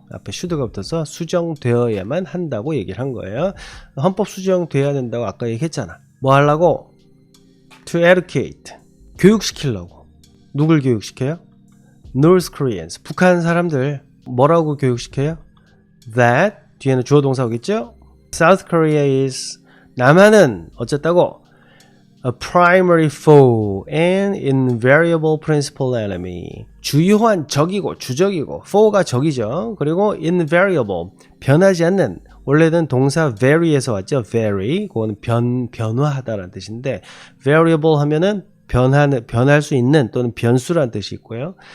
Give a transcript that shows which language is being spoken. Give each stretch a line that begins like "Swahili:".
Korean: 앞에 should가 붙어서 수정되어야만 한다고 얘기를 한 거예요. 헌법 수정돼야 된다고 아까 얘기했잖아. 뭐 하려고?
English: to educate.
Korean: 교육시키려고. 누굴 교육시켜요?
English: North Koreans.
Korean: 북한 사람들. 뭐라고 교육시켜요? That 뒤에는 주어 동사 오겠죠?
English: South Korea is
Korean: 남한은 어쨌다고?
English: A primary foe and invariable principal enemy.
Korean: 주요한 적이고 주적이고 foe가 적이죠. 그리고 invariable 변하지 않는 원래는 동사 vary에서 왔죠. vary 그거는 변화하다라는 뜻인데 variable 하면은 변할 수 있는 또는 변수라는 뜻이 있고요.